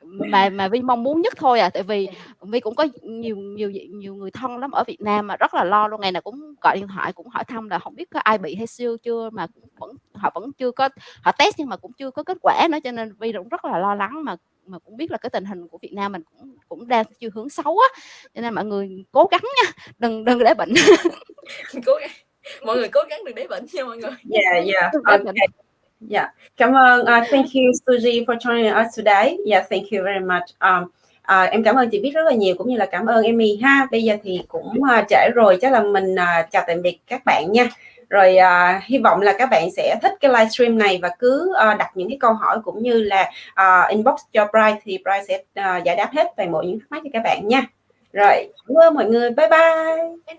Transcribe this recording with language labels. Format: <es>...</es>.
<vi>mà Vi mong muốn nhất thôi à. Tại vì Vi cũng có nhiều người thân lắm ở Việt Nam mà rất là lo luôn, ngày nào cũng gọi điện thoại cũng hỏi thăm là không biết có ai bị hay chưa, mà họ vẫn chưa có, họ test nhưng mà cũng chưa có kết quả nữa, cho nên Vi cũng rất là lo lắng, mà cũng biết là cái tình hình của Việt Nam mình cũng đang chiều hướng xấu á, cho nên mọi người cố gắng nha, đừng để bệnh. Cố gắng, mọi người cố gắng đừng để bệnh nha mọi người.</vi> <en>Yeah, okay. Yeah,</en> <vi>cảm ơn.</vi> <en>Thank you Suzie for joining us today. Yeah, thank you very much.</en> <vi>Em cảm ơn chị Bích rất là nhiều, cũng như là cảm ơn Emmy ha. Bây giờ thì cũng trễ rồi, chắc là mình chào tạm biệt các bạn nha. Rồi hy vọng là các bạn sẽ thích cái livestream này và cứ đặt những cái câu hỏi cũng như là inbox cho Bright thì Bright sẽ giải đáp hết toàn bộ những thắc mắc cho các bạn nha. Rồi, cảm ơn mọi người. Bye bye.</vi>